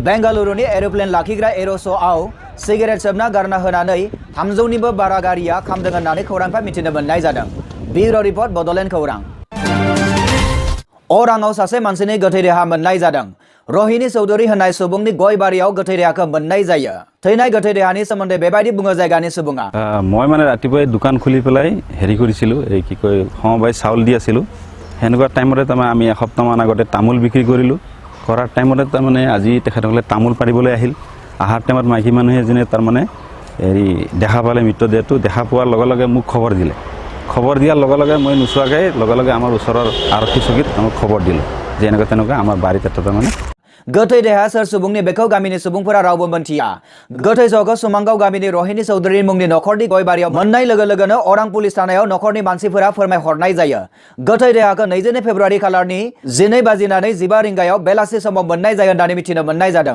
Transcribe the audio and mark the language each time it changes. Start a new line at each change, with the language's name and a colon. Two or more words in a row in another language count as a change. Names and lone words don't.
Bodo: बेंगालुरुनि एरोप्लेन लाखिग्रा एर'स'आव सिगारेट सोबना गारना होनानै 300निबो बारा गारिया खामदों होननानै खौरांफ्रा मिथिनो मोननाय जादों।
English: bureau report
Bodo: बड'लेण्ड खौरां। अराङाव सासे मानसिनि गोथै देहा मोननाय जादों। रहिनी चौधुरी होननाय सुबुंनि गय बारियाव गोथै देहाखौ मोननाय जायो। थैनाय गोथै देहानि सोमोन्दै बेबायदि बुङो जायगानि सुबुङा।
Assamese: মই মানে ৰাতিপুৱাই দোকান খুলি পেলাই হেৰি কৰিছিলোঁ, এই কি কয় সমবায় চাউল দি আছিলোঁ। সেনেকুৱা টাইমতে তাৰমানে আমি এসপ্তাহমান আগতে তামোল বিক্ৰী কৰিলোঁ। কৰাৰ টাইমতে তাৰমানে আজি তেখেতসকলে তামোল পাৰিবলৈ আহিল। আহাৰ টাইমত মাইকী মানুহ এজনে তাৰমানে হেৰি দেখা পালে মৃতদেহটো। দেখা পোৱাৰ লগে লগে মোক খবৰ দিলে। খবৰ দিয়াৰ লগে লগে মই নোচোৱাকৈ লগে লগে আমাৰ ওচৰৰ আৰক্ষী চকীত আমাক খবৰ দিলোঁ যে এনেকুৱা তেনেকুৱা আমাৰ বাৰীত এটা তাৰমানে
Bodo: गोथै देहा सोर सुबुंनि बेखौ गामिनि सुबुंफोरा रावबो मोनथिया। गोथै सहखौ सुमांगाव गामिनि रहिनी चौधुरी मुंनि नखरनि गय बारियाव मोननाय लोगो लोगोनो अरां पुलिस थानायाव नखरनि मानसिफोरा फोरमायहरनाय जायो। गोथै देहाखौ 22 फेब्रुवारि खालारनि 12:15 रिंगायाव बेलासि समाव मोननाय जायो होननानै मिथिनो मोननाय जादों।